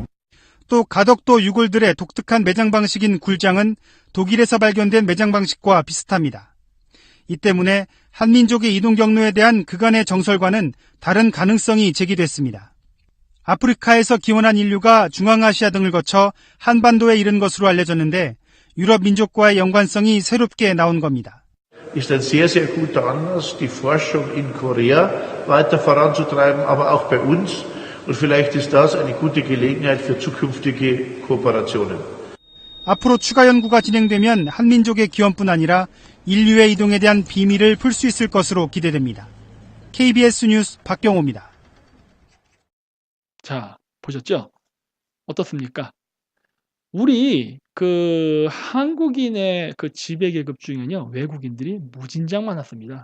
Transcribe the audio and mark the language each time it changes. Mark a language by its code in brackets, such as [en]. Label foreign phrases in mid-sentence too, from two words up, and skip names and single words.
[ko] 또 가덕도 유골들의 독특한 매장 방식인 굴장은 독일에서 발견된 매장 방식과 비슷합니다. 이 때문에 한민족의 이동 경로에 대한 그간의 정설과는 다른 가능성이 제기됐습니다. 아프리카에서 기원한 인류가 중앙아시아 등을 거쳐 한반도에 이른 것으로 알려졌는데 유럽 민족과의 연관성이 새롭게 나온 겁니다. [de] ist ein sehr, sehr guter Anlass, die Forschung in Korea weiter voranzutreiben, aber auch bei uns. Und vielleicht ist das eine gute Gelegenheit für zukünftige Kooperationen. [ko] 앞으로 추가 연구가 진행되면 한민족의 기원뿐 아니라 인류의 이동에 대한 비밀을 풀 수 있을 것으로 기대됩니다. KBS 뉴스 박경호입니다. 자, 보셨죠? 어떻습니까? 우리 그 한국인의 그 지배 계급 중에는요, 외국인들이 무진장 많았습니다.